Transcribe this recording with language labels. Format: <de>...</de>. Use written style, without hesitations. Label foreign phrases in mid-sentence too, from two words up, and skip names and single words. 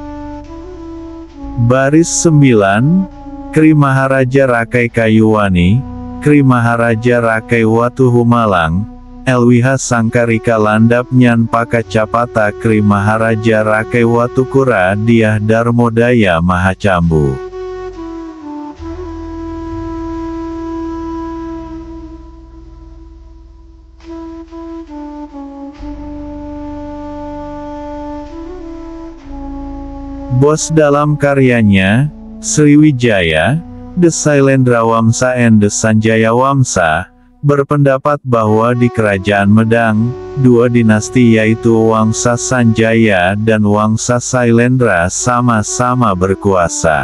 <id>Baris 9, Kri Maharaja Rakai Kayuwani, Kri Maharaja Rakai Watuhumalang, Elwiha Sangkarika Landap Nyan Paka Capata Kri Maharaja Rakai Watukura Diah Darmodaya Mahacambu. Bos dalam karyanya, Sriwijaya, The Sailendra Wamsa and the Sanjaya Wamsa, berpendapat bahwa di Kerajaan Medang, dua dinasti yaitu Wangsa Sanjaya dan Wangsa Sailendra sama-sama berkuasa.</id>